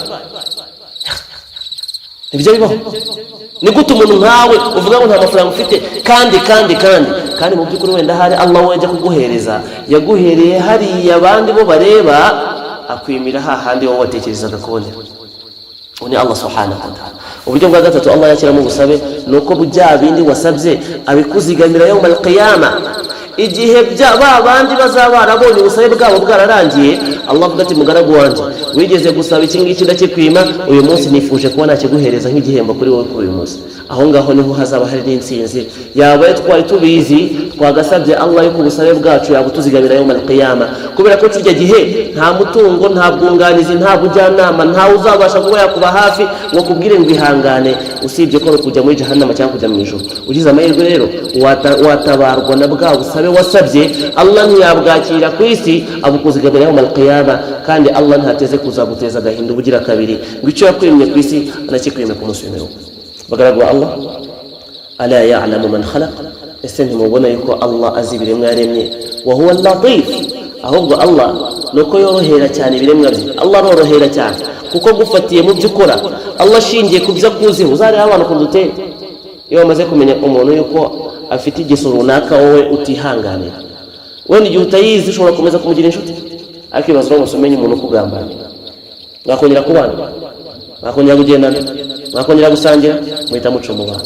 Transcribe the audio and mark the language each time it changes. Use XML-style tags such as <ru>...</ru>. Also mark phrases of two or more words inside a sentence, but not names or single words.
<rw>Ntibijya bibaho? Ni gute umuntu nkawe uvuga ngo nta mafaranga ufite kandi mu by'ukuri wenda hari Allah wajya kuguhereza yaguhereye hariya abandi bo bareba akwimira hahandi wowe watekerezaga kubonera.</rw> <ar>Ni الله سبحانه وتعالى.</ar> <rw>Uburyo bwa gatatu Allah yakira mu busabe nuko bujya bindi wasabye abikuzigamira</rw> <ar>يوم القيامة.</ar> <rw>Igihe bandi bazaba barabonye ubusabe bwabo bwararangiye, Allah avuga ati mugaragu wanjye wigeze gusaba iki ngiki ndakikwima, uyu munsi nifuje kuba nakiguhereza nk'igihembo kuri wowe kuri uyu munsi. Aho ngaho niho hazaba hari n'insinzi. Yaba twari tubizi twagasabye Allah yuko ubusabe bwacu yabutuzigamira</rw> <ar>يوم القيامة,</ar> <rw>kubera ko kijya gihe nta mutungo, nta bwunganizi, nta bujyanama, nta uzabasha kuba yakuba hafi ngo kubwire ngo ihangane, usibye ko kujya muri jahannama cyangwa kujya mu ijuru. Ugize amahirwe rero watabarwa na bwa busabe wasabye, Allah ntiyabwakira ku isi abukuzigamira</rw> <ar>يوم القيامة,</ar> <rw>kandi Allah ntateze kuzaguteza agahinda ubugira kabiri ngo icyo yakwimye ku isi anakikwimye ku munsi w'imperuka.</rw> <ar>Bagaragwa Allah ألا يعلم من خلق,</ar> <rw>ese ntimubona yuko Allah azi ibiremwa yaremye,</rw> <ar>وهو اللطيف,</ar> <rw>ahubwo Allah nuko yorohera cyane ibiremwa bye. Allah arorohera cyane kuko gufatiye mu byo ukora, Allah ashingiye ku byo akuzi. Uzareba abantu kudutera iyo bamaze kumenya umuntu yuko afite igiso runaka wowe utihanganira, wenda igihe utayizi ushobora komeza kumugira inshuti, ariko ibibazo ngo umenye umuntu kugambanira, mwakongera kubana, mwakongera kugendana, mwakongera gusangira, muhita muca umubano.</rw>